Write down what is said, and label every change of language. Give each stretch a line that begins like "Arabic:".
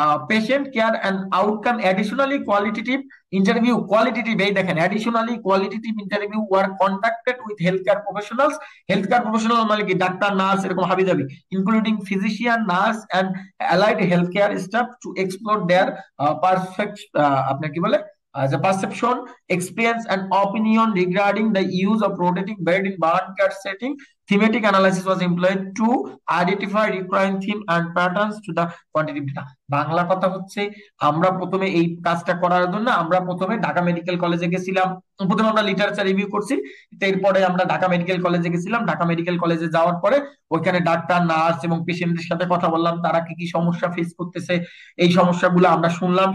English: patient care and outcome additionally qualitative এই দেখেন additionally qualitative interview were conducted with health care professional
Bangla: মানে কি doctor nurse এরকম হাবিজাবি
English: including physician nurse and allied health care staff to explore their perfect
Bangla: আপনার কি বলে
English: the perception, experience, and opinion regarding the use of rotating bed in burn care setting. Thematic analysis was employed to identify recurring theme and patterns to the quantitative data.
Bangla: Bangla কথা হচ্ছে আমরা প্রথমে এই কাজটা করার জন্য আমরা প্রথমে ঢাকা মেডিকেল কলেজে গেছিলাম। প্রথমে আমরা লিটারেচার রিভিউ করছি, এরপরে আমরা ঢাকা মেডিকেল কলেজে গেছিলাম। ঢাকা মেডিকেল কলেজে যাওয়ার পরে ওইখানে ডাক্তার নার্স এবং পেশেন্টদের সাথে কথা বললাম, তারা কি কি সমস্যা ফেস করতেছে, এই সমস্যাগুলো আমরা শুনলাম।